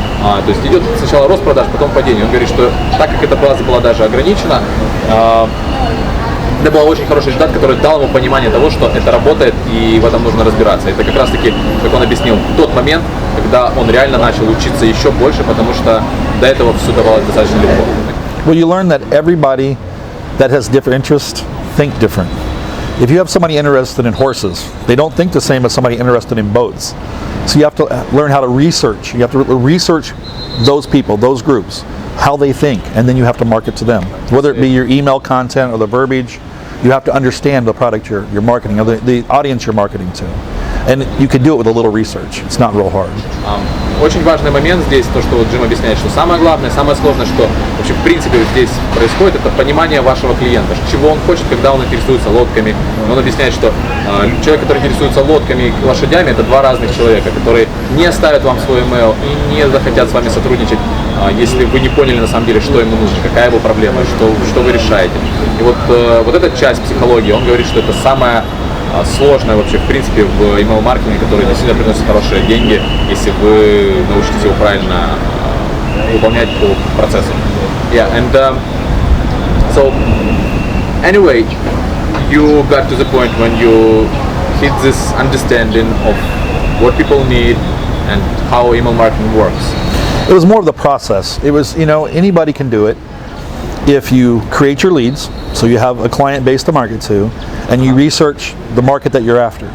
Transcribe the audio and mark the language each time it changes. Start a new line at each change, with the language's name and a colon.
Russian: То есть идет сначала рост продаж, потом падение. Он говорит, что так как эта база была даже ограничена, Это был очень хороший результат, который дал ему понимание того, что это работает и в этом нужно разбираться. Это как раз таки, как он объяснил, тот момент, когда он реально начал учиться еще больше, потому что до этого все давалось достаточно легко.
English: Well, you learn that everybody that has different interests think different. If you have somebody interested in horses, they don't think the same as somebody interested in boats. So you have to learn how to research. You have to research those people, those groups, how they think, and then you have to market to them. Whether it be your email content or the verbiage, you have to understand the product you're marketing, or the audience you're marketing to. And you can do it with a little research. It's not real hard.
Russian: Очень важный момент здесь, то, что вот Джим объясняет, что самое главное, самое сложное, что вообще в принципе здесь происходит, это понимание вашего клиента, чего он хочет, когда он интересуется лодками. Он объясняет, что человек, который интересуется лодками и лошадями, это два разных человека, которые не оставят вам свой email и не захотят с вами сотрудничать, если вы не поняли на самом деле, что ему нужно, какая его проблема, что вы решаете. И вот эта часть психологии, он говорит, что это самая сложная вообще в принципе в имейл-маркетинге, который действительно приносит хорошие деньги, если вы научитесь его правильно выполнять по процессу.
English: Yeah, and so anyway, you got to the point when you hit this understanding of what people need and how email marketing works. It was more of the process. It was, anybody can do it if you create your leads, so you have a client base to market to, and you research the market that you're after.